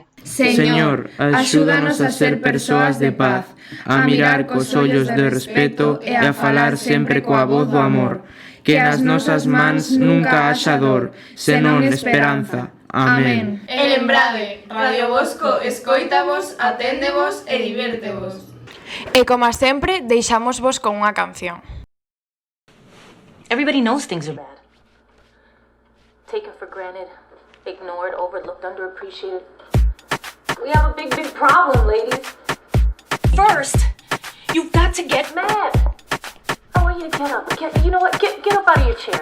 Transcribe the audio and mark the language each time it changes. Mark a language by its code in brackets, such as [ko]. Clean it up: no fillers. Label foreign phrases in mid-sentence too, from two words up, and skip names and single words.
[gl] Señor, axúdanos a ser persoas de paz, a mirar cos ollos de respeto e a falar sempre coa voz do amor. Que nas nosas mans nunca haxa dor, senón esperanza. Amén. E lembrade, Radio Bosco escoítavos, aténdevos e divértevos. E como sempre, deixámosvos con unha canción. [en] Everybody knows things are bad. Taken for granted, ignored, overlooked, underappreciated. We have a big, big problem, ladies. First, you've got to get mad. I want you to get up. You know what? Get up out of your chair.